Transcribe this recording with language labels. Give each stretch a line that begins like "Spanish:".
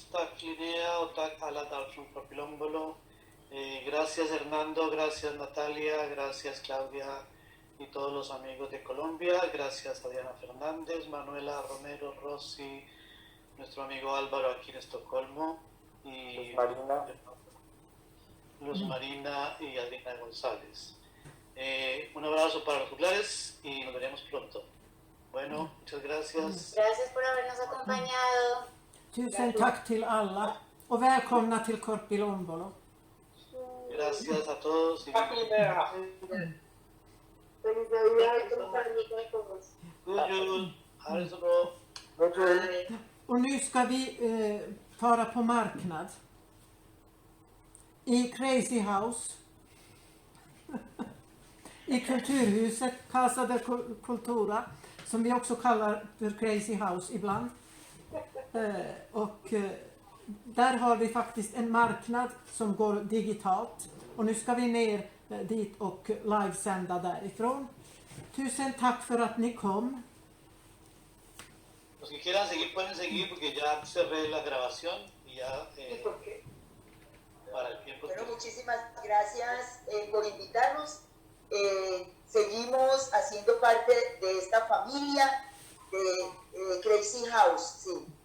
Swedish: Tack Linnea och tack alla där från Korpilombolo.
Spanish: Gracias Hernando, gracias Natalia, gracias Claudia y todos los amigos de Colombia. Gracias a Diana Fernández, Manuela Romero, Rossi, nuestro amigo Álvaro aquí en Estocolmo. Y Luz Marina y Adriana González. Un abrazo para los juglares y nos veremos pronto. Bueno, muchas gracias. Gracias por habernos acompañado.
Swedish: Tusen tack till alla och välkomna till Korpilombolo.
Spanish: Gracias a todos.
English: Happy Navidad.
Spanish: Feliz Navidad, compañía a todos.
Swedish: God jul. Ha det så bra. God jul. Och nu ska vi fara på marknad. I Crazy House. I Kulturhuset Casa de Cultura, som vi också kallar för Crazy House ibland. Där har vi faktiskt en marknad som går digitalt. Och nu ska vi ner dit och livesända därifrån. Tusen tack för att ni kom.
Spanish: Los que quieran seguir pueden seguir porque ya cerré la grabación y ya para el tiempo. Bueno, muchísimas gracias por invitarnos. Seguimos haciendo parte de esta familia de Crazy House, sí.